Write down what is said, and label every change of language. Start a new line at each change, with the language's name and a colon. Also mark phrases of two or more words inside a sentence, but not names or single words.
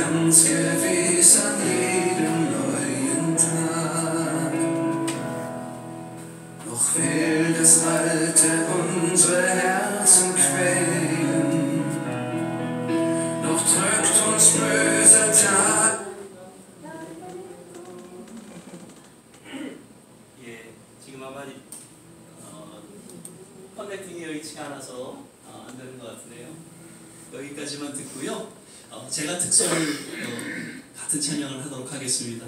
German: ganz gewiss an jedem neuen Tag. Noch will das Alte unsere Herzen quälen, noch drückt uns böser Tag.
Korean: 예, 지금 아마 커넥팅이 여의치가 않아서 안 되는 것 같은데요. 여기까지만 듣고요. 제가 특서를 같은 찬양을 하도록 하겠습니다.